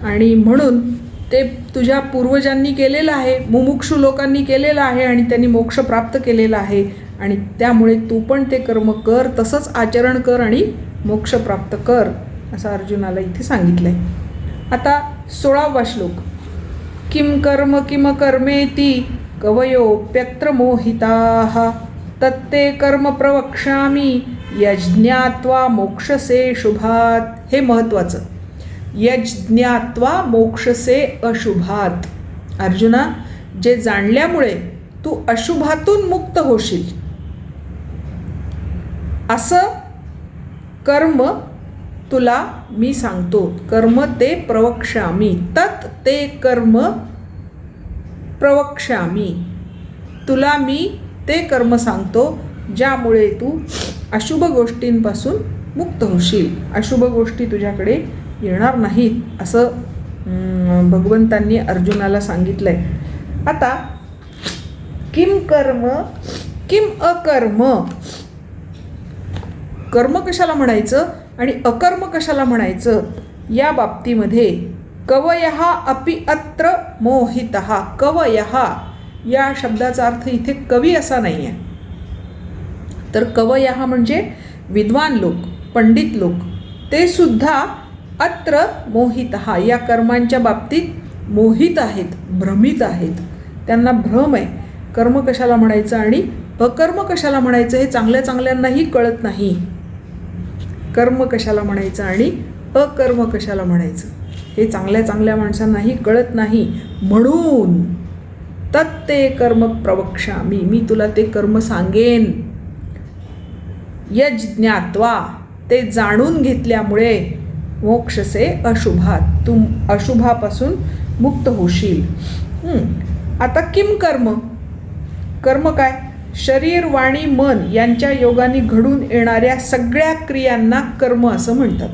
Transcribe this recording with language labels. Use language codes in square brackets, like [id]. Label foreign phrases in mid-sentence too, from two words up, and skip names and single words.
[mr] आणि म्हणून ते तुझ्या पूर्वजांनी केलेलं आहे, मुमुक्षू लोकांनी केलेलं आहे आणि त्यांनी मोक्ष प्राप्त केलेला आहे. आणि त्यामुळे तू पण ते कर्म कर, तसंच आचरण कर आणि मोक्ष प्राप्त कर, असं अर्जुनाला इथे सांगितलं आहे. आता 16वा श्लोक. [sa] किम कर्म किम कर्मेति कवयोप्यत्र मोहिताः तत्ते कर्म प्रवक्ष्यामि यज्ञात्वा मोक्षसे शुभात. [mr] हे महत्त्वाचं, [sa] यज्ञात्वा मोक्षसे अशुभात. [mr] अर्जुना, जे जाणल्यामुळे तू अशुभातून मुक्त होशील असं कर्म तुला मी सांगतो. [sa] कर्म ते प्रवक्ष्यामि, तत् ते कर्म प्रवक्ष्यामि, [mr] तुला मी ते कर्म सांगतो ज्यामुळे तू अशुभ गोष्टींपासून मुक्त होशील, अशुभ गोष्टी तुझ्याकडे येणार नाहीत, असं भगवंतांनी अर्जुनाला सांगितलं आहे. आता [sa] किम कर्म किम अकर्म, [mr] कर्म कशाला म्हणायचं आणि अकर्म कशाला म्हणायचं या बाबतीमध्ये [sa] कवयः अपि अत्र मोहितः. [mr] कवयः या शब्दाचा अर्थ इथे कवी असा नाही आहे, तर कवयः म्हणजे विद्वान लोक, पंडित लोक, ते सुद्धा [sa] अत्र मोहितः [mr] या कर्मांच्या बाबतीत मोहित आहेत, भ्रमित आहेत, त्यांना भ्रम आहे. कर्म कशाला म्हणायचं आणि अकर्म कशाला म्हणायचं हे चांगल्या चांगल्यांनाही कळत नाही. कर्म कशाला म्हणायचं आणि अकर्म कशाला म्हणायचं हे चांगल्या चांगल्या माणसांनाही कळत नाही. [sa] म्हणून तत्ते कर्म प्रवक्ष्यामि, [mr] मी तुला ते कर्म सांगेन. यज्ञात्वा, ते जाणून घेतल्यामुळे, [sa] मोक्षसे अशुभात, [mr] तू अशुभापासून मुक्त होशील. आता [sa] किम कर्म, [mr] कर्म काय, शरीर वाणी मन यांच्या योगाने घडून येणाऱ्या सगळ्या क्रियांना कर्म असं म्हणतात.